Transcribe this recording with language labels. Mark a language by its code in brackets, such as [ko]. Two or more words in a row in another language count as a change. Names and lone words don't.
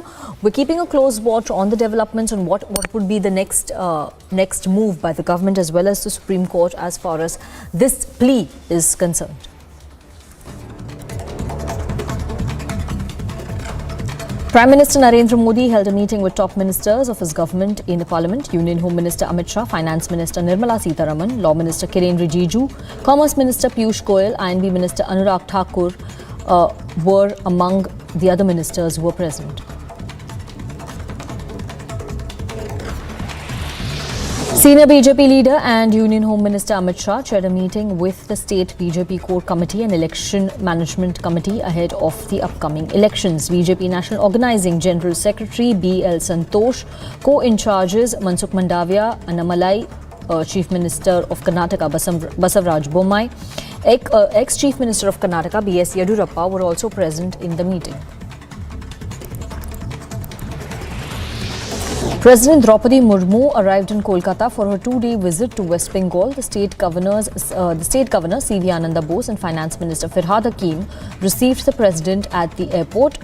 [en] We're keeping a close watch on the developments and what would be the next move by the government as well as the Supreme Court as far as this plea is concerned. Prime Minister Narendra Modi held a meeting with top ministers of his government in Parliament. Union Home Minister Amit Shah, Finance Minister Nirmala Sitharaman, Law Minister Kiren Rijiju, Commerce Minister Piyush Goyal, INB Minister Anurag Thakur were among the other ministers who were present. Senior BJP leader and Union Home Minister Amit Shah chaired a meeting with the State BJP Core Committee and Election Management Committee ahead of the upcoming elections. BJP National Organising General Secretary B.L. Santosh, co-in-charges Mansukh Mandavia, Annamalai, Chief Minister of Karnataka Basavaraj Bommai, ex-Chief Minister of Karnataka B.S. Yediyurappa were also present in the meeting. President Draupadi Murmu arrived in Kolkata for her two-day visit to West Bengal. The state governor C.V. Ananda Bose and Finance Minister Firhad Hakim received the president at the airport.